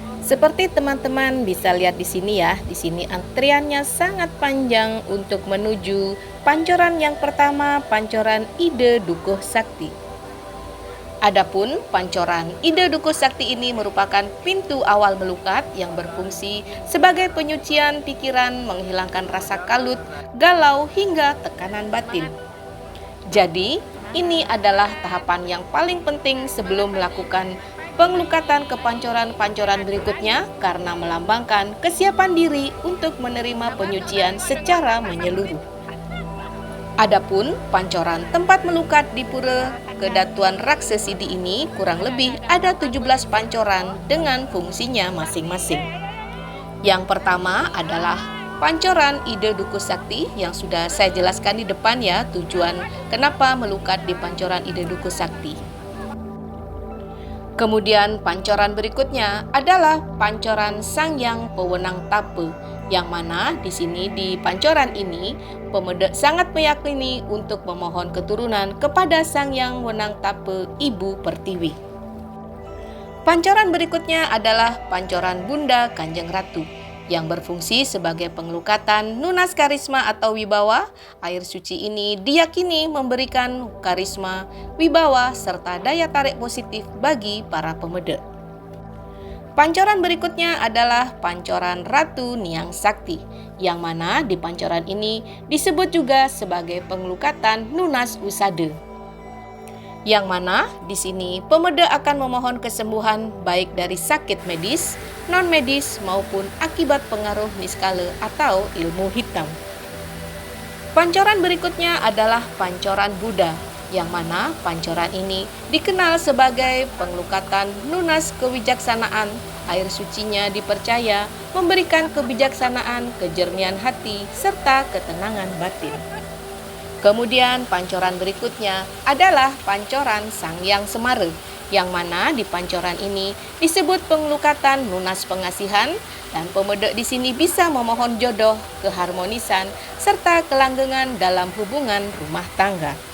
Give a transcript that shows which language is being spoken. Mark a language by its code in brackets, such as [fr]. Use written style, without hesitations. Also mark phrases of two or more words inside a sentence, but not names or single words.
[id] Seperti teman-teman bisa lihat di sini ya, di sini antriannya sangat panjang untuk menuju pancoran yang pertama, pancoran Ide Dukuh Sakti. Adapun pancoran Ide Dukuh Sakti ini merupakan pintu awal melukat yang berfungsi sebagai penyucian pikiran, menghilangkan rasa kalut, galau hingga tekanan batin. Jadi, ini adalah tahapan yang paling penting sebelum melakukan pengelukatan ke pancoran-pancoran berikutnya karena melambangkan kesiapan diri untuk menerima penyucian secara menyeluruh. Adapun pancoran tempat melukat di Pura Kedatuan Raksesidi ini kurang lebih ada 17 pancoran dengan fungsinya masing-masing. Yang pertama adalah pancoran Ide Dukuh Sakti yang sudah saya jelaskan di depan ya, tujuan kenapa melukat di pancoran Ide Dukuh Sakti. Kemudian pancoran berikutnya adalah pancoran Sangyang Pewenang Tape, yang mana di sini di pancoran ini pemedek sangat meyakini untuk memohon keturunan kepada Sangyang Wenang Tape Ibu Pertiwi. Pancoran berikutnya adalah pancoran Bunda Kanjeng Ratu, yang berfungsi sebagai pengelukatan nunas karisma atau wibawa. Air suci ini diyakini memberikan karisma, wibawa, serta daya tarik positif bagi para pemedek. Pancoran berikutnya adalah pancoran Ratu Niang Sakti, yang mana di pancoran ini disebut juga sebagai pengelukatan nunas usade. Yang mana di sini pemedek akan memohon kesembuhan baik dari sakit medis, non-medis maupun akibat pengaruh niskala atau ilmu hitam. Pancoran berikutnya adalah pancoran Buddha, yang mana pancoran ini dikenal sebagai pengelukatan nunas kewijaksanaan. Air sucinya dipercaya memberikan kebijaksanaan, kejernihan hati, serta ketenangan batin. Kemudian pancoran berikutnya adalah pancoran Sangyang Semara, yang mana di pancoran ini disebut pengelukatan lunas pengasihan, dan pemedek di sini bisa memohon jodoh, keharmonisan, serta kelanggengan dalam hubungan rumah tangga.